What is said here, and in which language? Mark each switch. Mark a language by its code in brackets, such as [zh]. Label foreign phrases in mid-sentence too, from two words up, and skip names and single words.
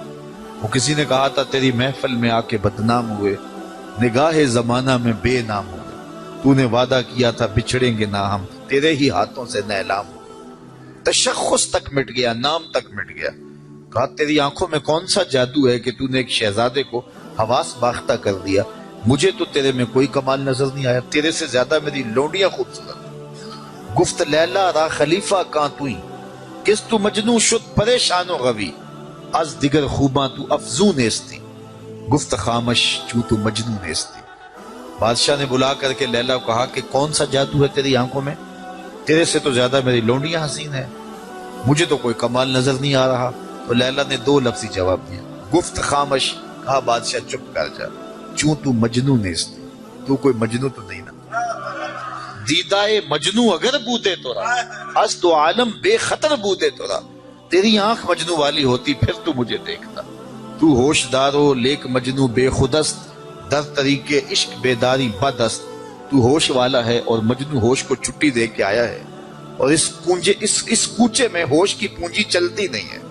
[ur] وہ کسی نے کہا تھا تیری محفل میں آ کے بدنام ہوئے، نگاہ زمانہ میں بے نام ہوئے، تو نے وعدہ کیا تھا بچھڑیں گے نہ ہم، تیرے ہی ہاتھوں سے نیلام ہوئے۔ تشخص تک مٹ گیا، نام تک مٹ گیا۔ کہا تیری آنکھوں میں کون سا جادو ہے کہ تو نے ایک شہزادے کو حواس باختہ کر دیا؟ مجھے تو تیرے میں کوئی کمال نظر نہیں آیا، تیرے سے زیادہ میری لونڈیاں خوبصورت۔ [fa] گفت لیلا را خلیفہ کان توئی، کس تو مجنو شد پریشان و غوی، از دیگر خوباں تو افزون نیستی، گفت خامش چوں تو مجنو نیستی۔ [ur] بادشاہ نے بلا کر کے لیلا کو کہا کہ کون سا جادو ہے تیری آنکھوں میں؟ تیرے سے تو زیادہ میری لونڈیاں حسین ہیں، مجھے تو کوئی کمال نظر نہیں آ رہا۔ تو لیلا نے 2 لفظی جواب دیا، [fa] گفت خامش، [ur] کہا بادشاہ چپ کر جا، [fa] چوں تو مجنو نیستی، [ur] تو کوئی مجنو تو نہیں نا۔ [fa] دیدائے مجنو اگر بودے تو رہا، از تو عالم بے خطر بودے تو رہا، [ur] تیری آنکھ مجنو والی ہوتی پھر تو مجھے دیکھتا۔ [fa] تو ہوش دارو لیک مجنو بے خودست، در طریقے عشق بیداری بدست، [ur] تو ہوش والا ہے اور مجنو ہوش کو چھٹی دے کے آیا ہے، اور اس کوچے میں ہوش کی پونجی چلتی نہیں ہے۔